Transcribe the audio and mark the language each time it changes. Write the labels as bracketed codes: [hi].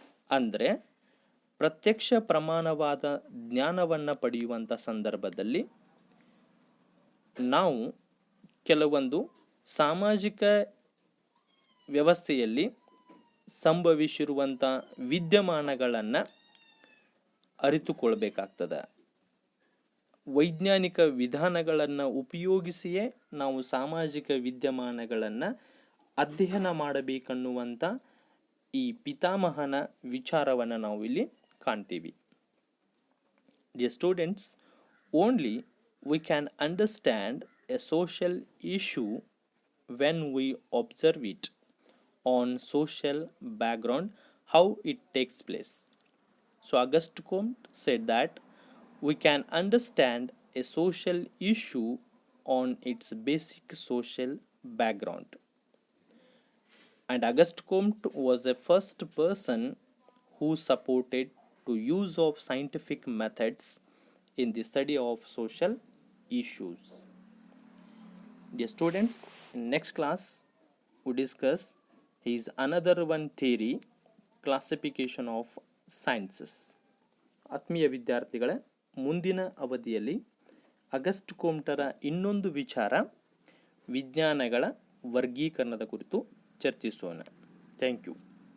[kn] ಅಂದರೆ ಪ್ರತ್ಯಕ್ಷ ಪ್ರಮಾಣವಾದ ಜ್ಞಾನವನ್ನು ಪಡೆಯುವಂಥ ಸಂದರ್ಭದಲ್ಲಿ ನಾವು ಕೆಲವೊಂದು ಸಾಮಾಜಿಕ ವ್ಯವಸ್ಥೆಯಲ್ಲಿ ಸಂಭವಿಸಿರುವಂಥ ವಿದ್ಯಮಾನಗಳನ್ನು ಅರಿತುಕೊಳ್ಬೇಕಾಗ್ತದೆ. ವೈಜ್ಞಾನಿಕ ವಿಧಾನಗಳನ್ನು ಉಪಯೋಗಿಸಿಯೇ ನಾವು ಸಾಮಾಜಿಕ ವಿದ್ಯಮಾನಗಳನ್ನು ಅಧ್ಯಯನ ಮಾಡಬೇಕನ್ನುವಂಥ ಈ ಪಿತಾಮಹನ ವಿಚಾರವನ್ನು ನಾವು ಇಲ್ಲಿ ಕಾಣ್ತೀವಿ. [en] Dear students, only we can understand a social issue when we observe it on social background, how it takes place. So Auguste Comte said that we can understand a social issue on its basic social background. And Auguste Comte was the first person who supported to use of scientific methods in the study of social issues. Dear students, in next class we discuss his another one theory, classification of sciences. [kn] ಆತ್ಮೀಯ ವಿದ್ಯಾರ್ಥಿಗಳೇ, ಮುಂದಿನ ಅವಧಿಯಲ್ಲಿ August ಕೋಮ್ಟರ ಇನ್ನೊಂದು ವಿಚಾರ ವಿಜ್ಞಾನಗಳ ವರ್ಗೀಕರಣದ ಕುರಿತು ಚರ್ಚಿಸೋಣ. [en] Thank you.